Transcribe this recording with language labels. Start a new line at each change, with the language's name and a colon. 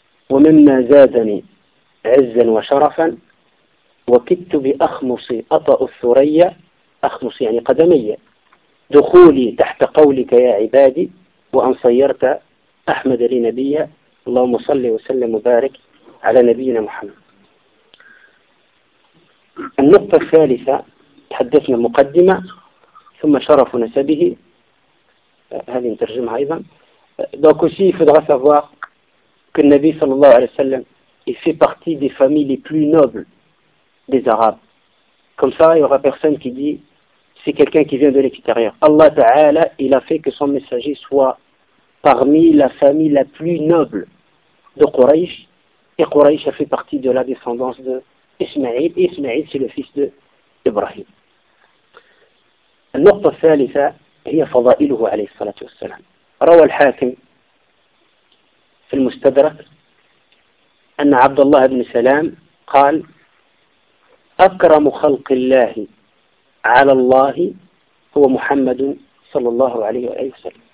Arabic: ومما زادني عزا وشرفا وكدت بأخمص أطأ الثريا، أخمص يعني قدمي، دخولي تحت قولك يا عبادي، وأن صيرت أحمد لنبي، اللهم صل وسلم وبارك على نبينا محمد. النقطة الثالثة، تحدثنا مقدمة ثم شرف نسبه، هذه نترجمها أيضا.
French: دونك aussi il faudra savoir que le Nabi sallallahu alayhi wa sallam il fait partie des familles les plus nobles des Arabes. Comme ça, il y aura personne qui dit c'est quelqu'un qui vient de l'extérieur. Allah Ta'ala, il a fait que son messager soit parmi la famille la plus noble de Quraysh. Et Quraysh a fait partie de la descendance de Ismaïl. Et Ismaïl, c'est le fils d'Ibrahim.
Arabic: النقطة الثالثة هي فضائله عليه الصلاة والسلام. روى الحاكم في المستدرك أن عبد الله بن سلام قال: أكرم خلق الله على الله هو محمد صلى الله عليه وسلم.